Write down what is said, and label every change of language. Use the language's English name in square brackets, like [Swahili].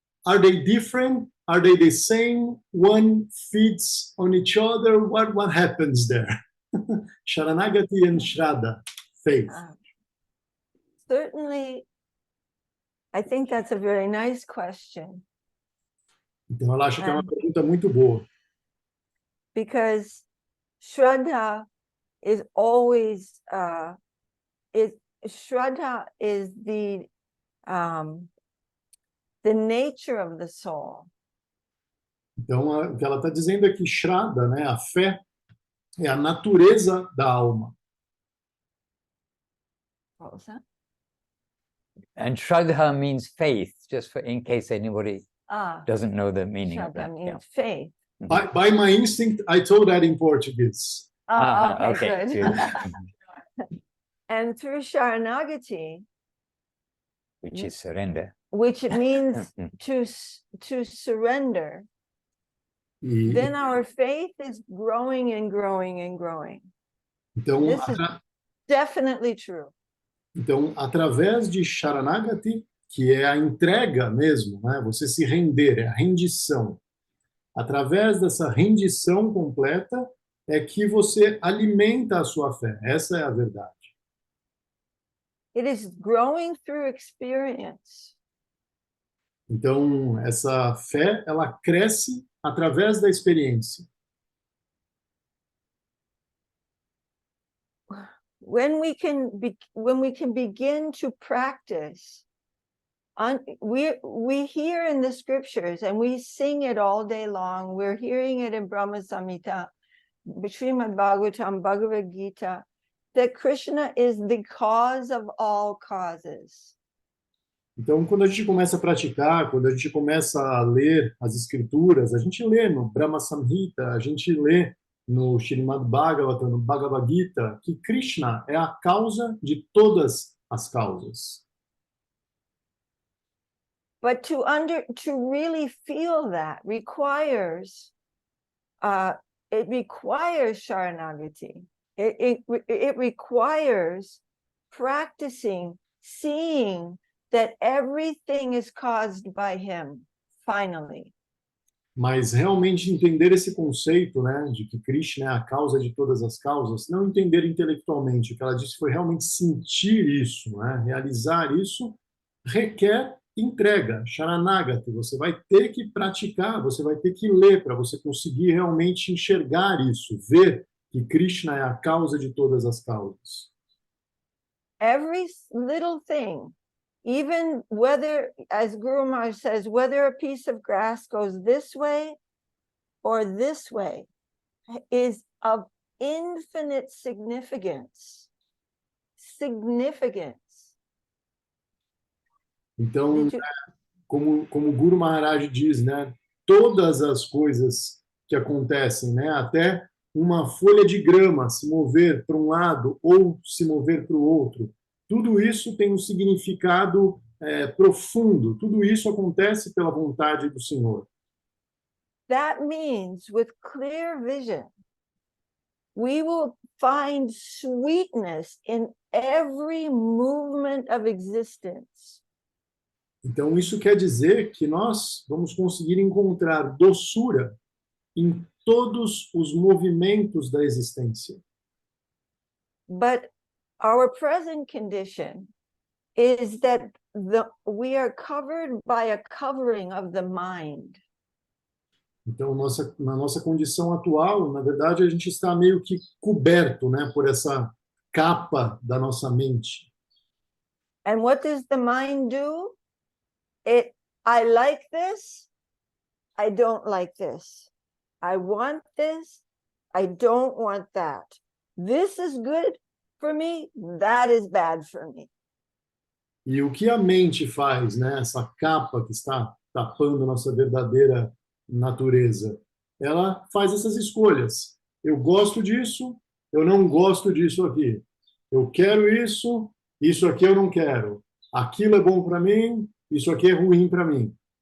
[English] Are they different? Are they the same? One feeds on each other? What happens there? Sharanagati and Shraddha, faith. Certainly, I think that's a very nice question. [Portuguese] Então ela acha que é uma pergunta muito boa. [English] Because Shraddha is always, Shraddha is the nature of the soul. [Portuguese] Então, o que ela está dizendo é que Shraddha, né, a fé, é a natureza da alma. [English] What was that? And Shraddha means faith, just in case anybody doesn't know the meaning of that. Shraddha means faith. By my instinct, I told that in Portuguese. Okay, good. And through Sharanagati, Which is surrender. which means to surrender, then our faith is growing and growing and growing. [Portuguese] Então, [English] This is definitely true. [Portuguese] Então, através de Sharanagati, que é a entrega mesmo, né? Você se render, é a rendição. Através dessa rendição completa é que você alimenta a sua fé. Essa é a verdade. [English] It is growing through experience. [Portuguese] Então, essa fé, ela cresce através da experiência. [English] When we can begin to practice, we hear in the scriptures and we sing it all day long. We're hearing it in Brahma Samhita, Srimad Bhagavatam, Bhagavad Gita, that Krishna is the cause of all causes. [Portuguese] Então, quando a gente começa a praticar, quando a gente começa a ler as escrituras, a gente lê no Brahma Samhita, a gente lê no Srimad Bhagavatam, no Bhagavad Gita, que Krishna é a causa de todas as causas. [English] But to really feel that requires it requires Sharanagati. It requires practicing seeing that everything is caused by him, finally. [Portuguese] Mas realmente entender esse conceito, né, de que Krishna é a causa de todas as causas, não entender intelectualmente, o que ela disse foi realmente sentir isso, né, realizar isso, requer entrega, Sharanagati. Você vai ter que praticar, você vai ter que ler para você conseguir realmente enxergar isso, ver que Krishna é a causa de todas as causas. [English] Every little thing, even whether, as Guru Maharaj says, whether a piece of grass goes this way or this way, is of infinite significance. Significance. [Portuguese] Então, como o Guru Maharaj diz, né, todas as coisas que acontecem, né, até uma folha de grama se mover para um lado ou se mover para o outro, tudo isso tem um significado profundo, tudo isso acontece pela vontade do Senhor. [English] That means with clear vision, we will find sweetness in every movement of existence. [Portuguese] Então, isso quer dizer que nós vamos conseguir encontrar doçura em todos os movimentos da existência. [English] But our present condition is that we are covered by a covering of the mind. Então, na nossa condição atual, na verdade, a gente está meio que coberto, né, por essa capa da nossa mente. And what does the mind do? I like this, I don't like this. I want this, I don't want that. This is good for me, that is bad for me. [Portuguese] E o que a mente faz, né, essa capa que está tapando a nossa verdadeira natureza, ela faz essas escolhas. Eu gosto disso, eu não gosto disso aqui. Eu quero isso, isso aqui eu não quero. Aquilo é bom para mim, isso aqui é ruim para mim.